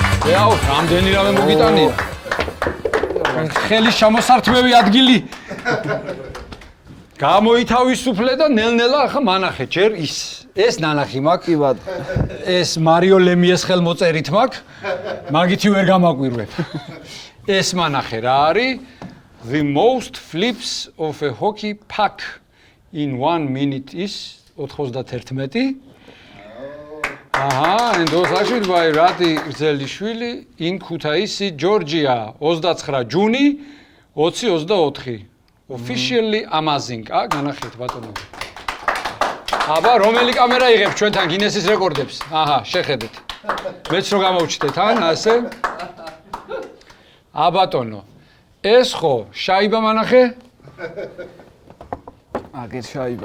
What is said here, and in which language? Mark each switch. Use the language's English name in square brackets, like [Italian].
[Georgian] ეაუ, რამდენი რამე მოგიტანია. ხელის ჩამოსართმევი ადგილი. გამოითავისუფლე და ნელ-ნელა ახლა მანახე ჯერ ეს ნანახი მაქვს. კი ბატონო. ეს მარიო ლემიეს ხელმოწერით მაქვს. მაგითი ვერ გამაკვირვებ. ეს მანახე რა არის? [English] The most flips of a hockey puck in 1 minute is 91. And those actually by Rati Grzeliშვილი in Kutaisi, Georgia, 29 ჯუნი 2024. Officially amazing. [Georgian] განახეთ ბატონო. აბა, რომელი კამერა იღებს ჩვენთან გინესის რეკორდებს? აჰა, შეხედეთ. მეც რო გამოვჩდეთ, ასე. ბატონო. ეს ხო, შაიბა მანახე? აგერ შაიბა.